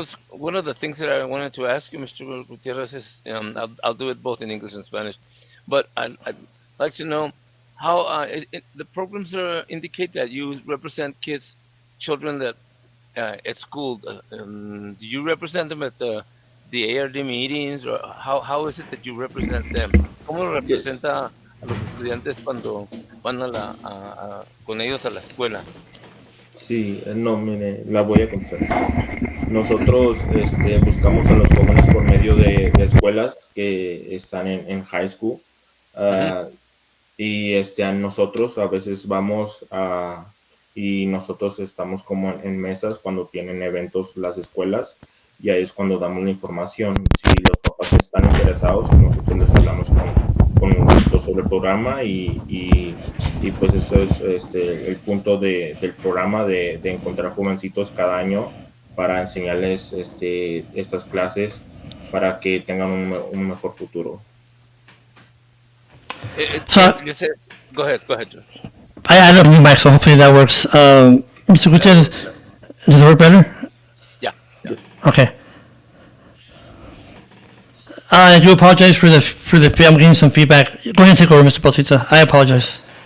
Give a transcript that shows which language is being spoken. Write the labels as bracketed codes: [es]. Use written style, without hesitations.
[en] One of the things that I wanted to ask you, Mr. Gutierrez, is I'll do it both in English and Spanish, but I'd like to know how the programs indicate that you represent kids, children that at school. Do you represent them at the ARD meetings, or how is it that you represent them? [es] ¿Cómo [en] yes. [es] representa a los estudiantes cuando van con ellos a la escuela? Sí, no, mire, la voy a contestar así. Nosotros buscamos a los jóvenes por medio de escuelas que están en high school. Ujú. ah, y a nosotros a veces vamos y nosotros estamos como en mesas cuando tienen eventos las escuelas y ahí es cuando damos la información. Si los papás están interesados, nosotros les hablamos con gusto sobre el programa y pues eso es el punto del programa de encontrar jovencitos cada año para enseñarles estas clases para que tengan un mejor futuro. [en] So You said, go ahead, Joe. I added a new mic, so hopefully that works. Mr. Gutierrez, works now. does it work better? Yeah, yeah. Okay. I do apologize for the. I'm getting some feedback. Go ahead and take over, Mr. Bautista. I apologize.